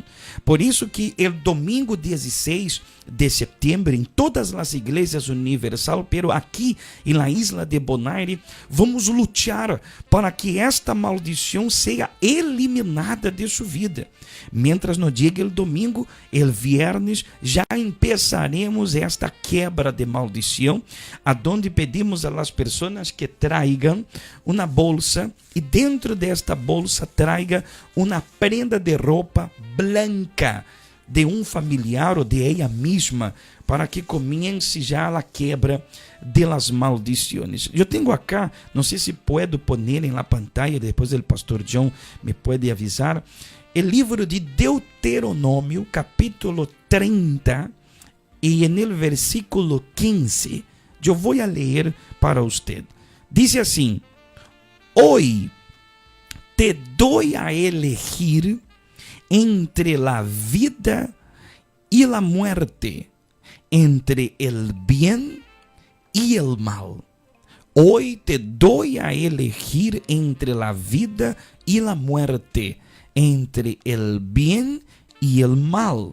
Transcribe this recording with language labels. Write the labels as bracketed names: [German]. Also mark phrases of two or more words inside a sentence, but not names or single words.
[Portuguese] Por isso que o domingo 16 de setembro, em todas as igrejas universal, pero aqui em [Spanish] la isla de Bonaire, [Portuguese] vamos lutar para que esta maldição seja eliminada de sua vida. Mientras no dia do domingo, [Spanish] el viernes, [Portuguese] já empezaremos esta quebra de maldição, aonde pedimos a las pessoas que tragam uma bolsa e dentro desta bolsa traga uma prenda de roupa branca de um familiar ou de ela mesma, para que comece já a quebra de las maldições. Eu tenho acá, não sei se [Spanish] puedo poner [Portuguese] em [Spanish] la pantalla, [Portuguese] depois o pastor John me pode avisar, o livro de Deuteronômio, capítulo 30, e no versículo 15, eu vou ler para você. Diz assim: [Spanish] Hoy te doy a elegir entre la vida y la muerte, entre el bien y el mal. Hoy te doy a elegir entre la vida y la muerte, entre el bien y el mal.